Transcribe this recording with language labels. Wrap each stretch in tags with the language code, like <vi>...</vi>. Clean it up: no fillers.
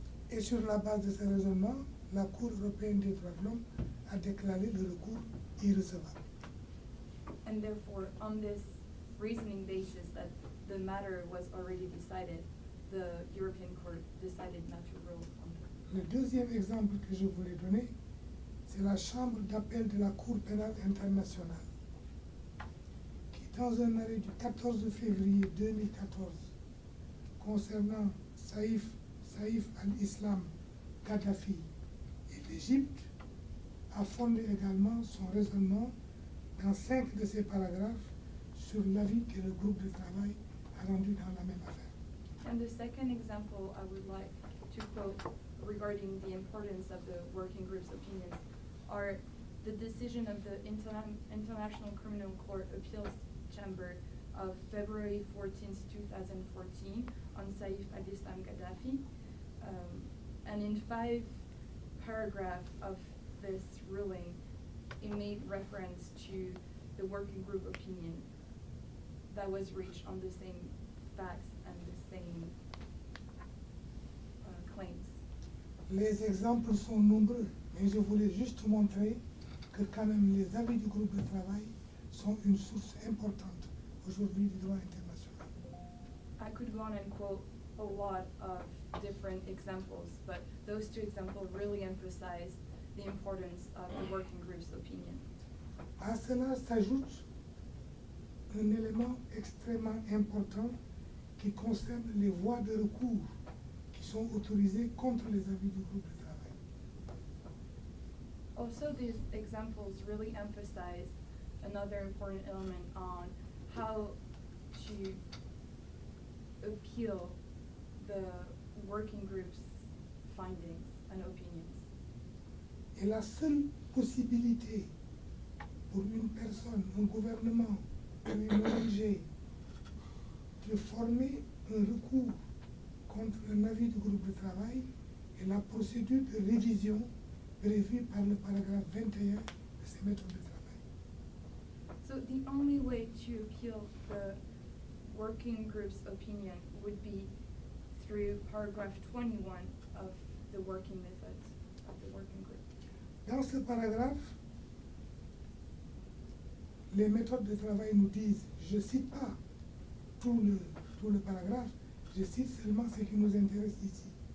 <fr>Et sur la base de ce raisonnement, la Cour européenne des droits de l'homme a déclaré le recours irrecevable.</fr> <en>And therefore, on this reasoning basis that the matter was already decided, the European Court decided not to rule on it.</en> <fr>Le deuxième exemple que je voulais donner, c'est la Chambre d'appel de la Cour pénale internationale, qui, dans un arrêt du 14 février 2014, concernant Saïf al-Islam Kadhafi et l'Égypte, a fondé également son raisonnement dans 5 de ses paragraphes sur l'avis que le groupe de travail a rendu dans la même affaire.</fr> <en>And the second example I would like to quote regarding the importance of the working group's opinions are the decision of the International Criminal Court Appeals Chamber of February 14th, 2014 on Saif al-Islam Gaddafi. And in 5 paragraphs of this ruling, it made reference to the working group opinion that was reached on the same facts and the same claims.</en> <fr>Les exemples sont nombreux, mais je voulais juste montrer que quand même les avis du groupe de travail sont une source importante aujourd'hui du droit international.</fr> <en>I could go on and quote a lot of different examples, but those two examples really emphasize the importance of the working group's opinion.</en> <fr>À cela s'ajoute un élément extrêmement important qui concerne les voies de recours qui sont autorisées contre les avis du groupe de travail.</fr> <en>Also, these examples really emphasize another important element on how to appeal the working group's findings and opinions.</en> <fr>Et la seule possibilité pour une personne, un gouvernement ou une ONG de former un recours contre un avis du groupe de travail est la procédure de révision prévue par le paragraphe 21 de ces méthodes de travail.</fr> <en>So the only way to appeal the working group's opinion would be through paragraph 21 of the working methods of the working group.</en> <fr>Dans ce paragraphe, les méthodes de travail nous disent, je ne cite pas tout le paragraphe, je cite seulement ce qui nous intéresse ici.</fr>